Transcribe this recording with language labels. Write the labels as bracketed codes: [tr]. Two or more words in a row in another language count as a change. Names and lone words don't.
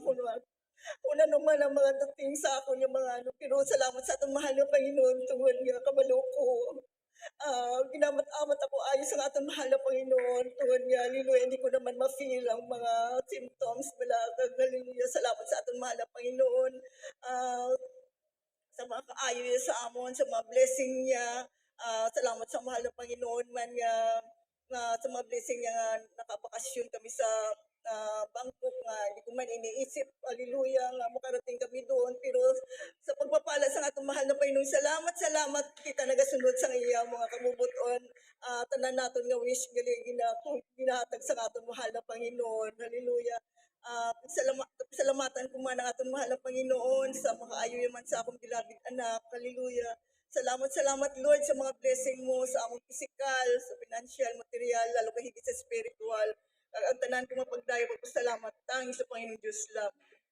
[hil] ako na una naman ang mga dating sa akon yung mga pero salamat sa atong mahal na Panginoon tungod nga kabalo ko ginamat-amat ako ayos ang atong mahal na Panginoon tungod nga hallelujah [tl] hindi ko naman ma-feel [hil] ang mga symptoms bala kag hallelujah salamat sa atong mahal na Panginoon ah, sa mga kaayo niya sa amon, sa mga blessing niya. Salamat sa mahal na Panginoon man nga sa mga blessing niya nga nakabakasyon kami sa Bangkok nga [tl] hindi ko man iniisip, [hil] hallelujah, nga [tl] makarating kami doon. Pero sa pagpapala [hil] sa atong mahal na Panginoon, salamat kita nagasunod sa iya mga kamubuton. Tanan naton nga wish gali ginahatag sa atong mahal na Panginoon. Hallelujah. Salamatan ko man ang atong mahal na Panginoon sa makaayo man sa akong beloved anak. Hallelujah. Salamat Lord sa mga blessing mo sa among physical, sa financial, material, lalo kay higit sa spiritual. Ang tanan ko mapagdayo pagpasalamat tanging sa Panginoon Diyos lang.